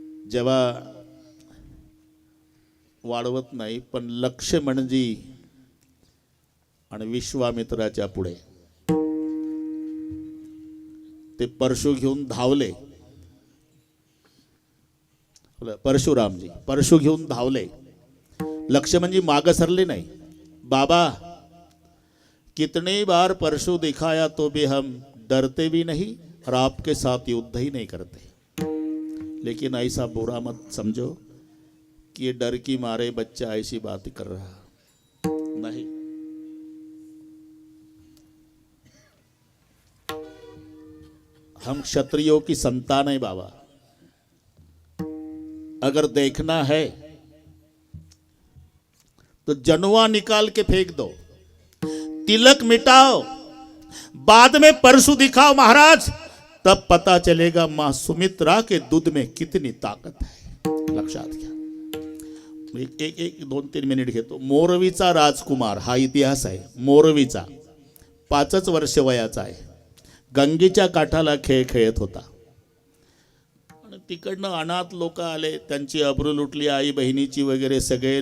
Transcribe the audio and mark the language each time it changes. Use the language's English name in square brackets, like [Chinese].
[Marathi] जेव्हा वाढवत नाही, पण लक्ष्मणजी आणि विश्वामित्राच्या पुढे ते परशु घेऊन धावले. परशुरामजी परशु घेऊन धावले. लक्ष्मणजी मागे सरले नाही. [Hindi] बाबा, कितने बार परशु दिखाया तो भी हम डरते भी नहीं और आपके साथ युद्ध ही नहीं करते. लेकिन ऐसा बुरा मत समझो कि ये डर की मारे बच्चा ऐसी बात कर रहा नहीं. हम क्षत्रियों की संतान है बाबा. अगर देखना है तो जनुआ निकाल के फेंक दो, तिलक मिटाओ, बाद में परशु दिखाओ महाराज, तब पता चलेगा मां सुमित्रा के दूध में कितनी ताकत है. [Marathi] लक्षात घ्या. एक 2-3 मिनिट घेतो. मोरवीचा राजकुमार, हा इतिहास आहे. मोरवीचा 5 वर्ष वयाचा आहे. गंगेच्या काठाला खेळ खेळत होता. आणि तिकडनं अनाथ लोक आले, त्यांची अब्रू लुटली, आई बहिणीची वगैरे सगळे.